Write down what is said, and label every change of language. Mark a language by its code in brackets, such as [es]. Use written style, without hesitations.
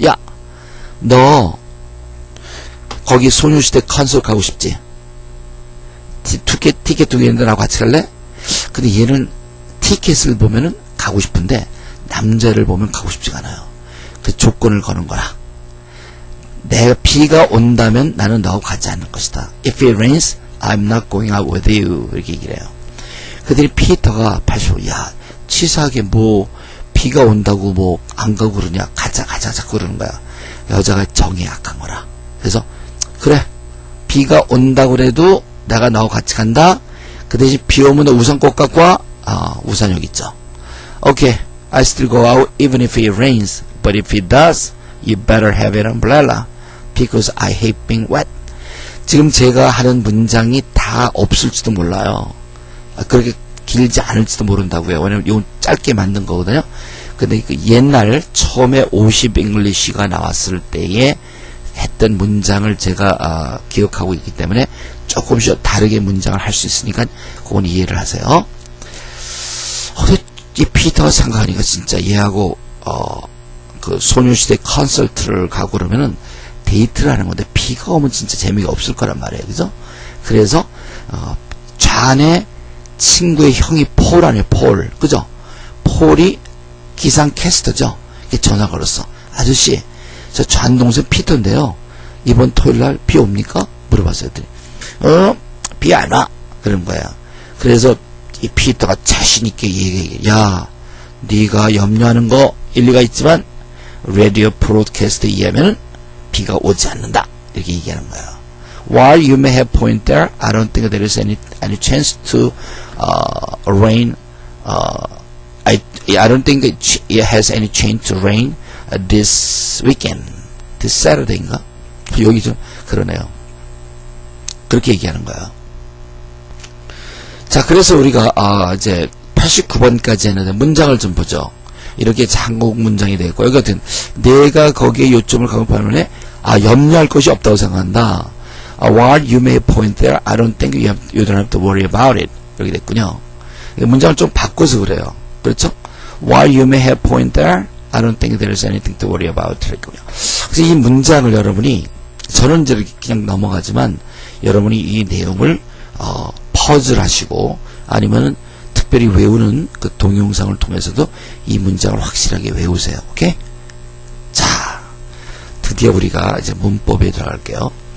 [ko] 야, 너 거기 소녀시대 콘서트 가고 싶지? 티켓 2개 있는데 나하고 같이 갈래? 근데 얘는 티켓을 보면은 가고 싶은데 남자를 보면 가고 싶지가 않아요. 그 조건을 거는 거라. 내가 비가 온다면 나는 너하고 가지 않을 것이다. [en] If it rains, I'm not going out with you. [ko] 이렇게 얘기를 해요. 그들이 피터가 85, 야, 치사하게 뭐 비가 온다고 뭐 안 가고 그러냐. 가자 자꾸 그러는 거야. 여자가 정이 약한 거라. 그래서 그래, 비가 온다고 그래도 내가 너하고 같이 간다. 그 대신 비 오면 너 우산 꼭 갖고 와. 우산 여기 있죠. [en] Okay, I still go out even if it rains. But if it does, you better have an umbrella. Because I hate being wet. [ko] 지금 제가 하는 문장이 다 없을지도 몰라요. 그렇게 길지 않을지도 모른다고요. 왜냐면 이건 짧게 만든 거거든요. 근데 그 옛날 처음에 50 잉글리시가 나왔을 때에 했던 문장을 제가 기억하고 있기 때문에 조금씩 다르게 문장을 할 수 있으니까 그건 이해를 하세요. 이 피터가 생각하니까 진짜 얘하고 그 소녀시대 콘서트를 가고 그러면은 데이트를 하는 건데 비가 오면 진짜 재미가 없을 거란 말이에요. 그죠? 그래서 좌안에 친구의 형이 폴 아니에요. 폴. 그죠? 폴이 기상캐스터죠. 이렇게 전화 걸었어. 아저씨, 저 좌안 동생 피터인데요. 이번 토요일날 비 옵니까? 물어봤어요. 비 안 와. 그런 거야. 그래서 이 피터가 자신있게 얘기해. 야, 네가 염려하는 거 일리가 있지만 라디오 브로드캐스트에 의하면 비가 오지 않는다. 이렇게 얘기하는 거야. [en] While you may have point there, I don't think there is any chance to rain. I don't think it has any chance to rain this weekend. This Saturday인가? [ko] 여기 좀 그러네요. 그렇게 얘기하는 거야. 자, 그래서 우리가 이제 89번까지 했는데 문장을 좀 보죠. 이렇게 한국 문장이 되고 여기 같은 내가 거기에 요점을 강조하면 염려할 것이 없다고 생각한다. [en] While you may point there, I don't think you don't have to worry about it. [ko] 이렇게 됐군요. 문장을 좀 바꿔서 그래요. 그렇죠? [en] While you may have point there, I don't think there is anything to worry about. [ko] 그랬군요. 그래서 이 문장을 여러분이 저는 이제 그냥 넘어가지만 여러분이 이 내용을 퍼즐 하시고 아니면은 특별히 외우는 그 동영상을 통해서도 이 문장을 확실하게 외우세요. 오케이? 자, 드디어 우리가 이제 문법에 들어갈게요.